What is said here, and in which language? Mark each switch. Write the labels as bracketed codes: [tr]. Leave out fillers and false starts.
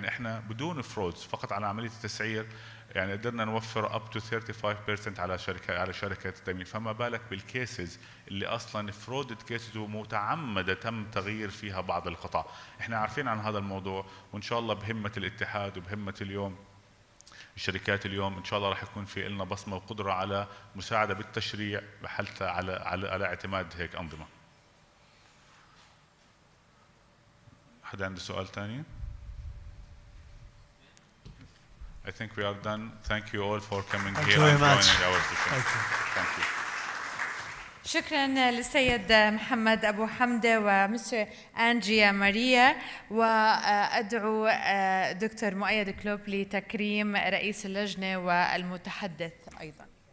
[ar] يعني احنا بدون فرودز فقط على عمليه التسعير يعني قدرنا نوفر [en] up to 35% [ar] على شركات التامين، فما بالك بالكيسز اللي اصلا فرودد كيسز ومتعمده تم تغيير فيها بعض القطع. احنا عارفين عن هذا الموضوع، وان شاء الله بهمه الاتحاد وبهمه اليوم الشركات اليوم ان شاء الله راح يكون في لنا بصمه وقدره على مساعده بالتشريع حتى على اعتماد هيك انظمه. حدا عنده سؤال ثاني؟ [en] I think we are done. Thank you all for coming here and joining our session. Thank you. [ar] شكرا للسيد محمد أبو حمدة ومستر أندريا ماريا، وأدعو دكتور مؤيد كلوب لتكريم رئيس اللجنة والمتحدث أيضا.